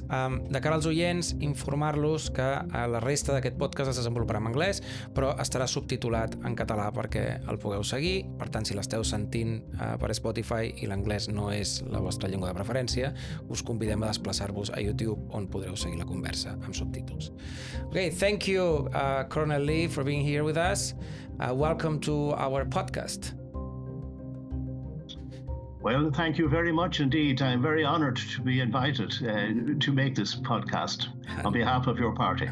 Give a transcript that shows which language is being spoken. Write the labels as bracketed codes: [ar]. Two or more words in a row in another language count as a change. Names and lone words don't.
[ca] De cara als oients, informar-los que la resta d'aquest podcast es desenvoluparà en anglès, però estarà subtitulat en català perquè el pugueu seguir. Per tant, si l'esteu sentint per Spotify i l'anglès no és la vostra llengua de preferència, us convidem a desplaçar-vos a YouTube, on podreu seguir la conversa amb subtítols. [en] Okay, thank you, Colonel Lee, for being here with us. Welcome to our podcast. Well, thank you very much indeed. I'm very honored to be invited to make this podcast on behalf of your party.